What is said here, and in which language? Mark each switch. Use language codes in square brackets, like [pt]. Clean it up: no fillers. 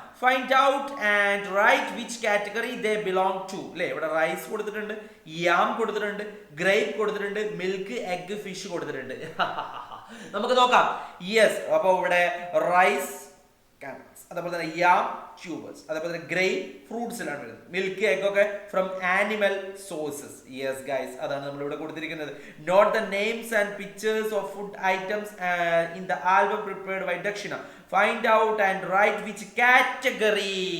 [en] Find out and write which category they belong to. [ml] അല്ലേ, ഇവിടെ rice കൊടുത്തിട്ടുണ്ട്, യാം കൊടുത്തിട്ടുണ്ട്, ഗ്രേപ്പ് കൊടുത്തിട്ടുണ്ട്, മിൽക്ക്, എഗ്, ഫിഷ് കൊടുത്തിട്ടുണ്ട്. നമുക്ക് നോക്കാം. യെസ്, അപ്പോൾ ഇവിടെ റൈസ്, അതേപോലെ തന്നെ യാം, ട്യൂബേഴ്സ്, അതേപോലെ തന്നെ ഗ്രേപ്പ്, ഫ്രൂട്ട്സിലാണ് വരുന്നത്. മിൽക്ക്, എഗ് ഒക്കെ [en] From animal sources. [ml] Yes guys, അതാണ് നമ്മൾ ഇവിടെ കൊടുത്തിരിക്കുന്നത്. [en] Note the names and pictures of food items in the album prepared by Dakshina. Find out and write which category.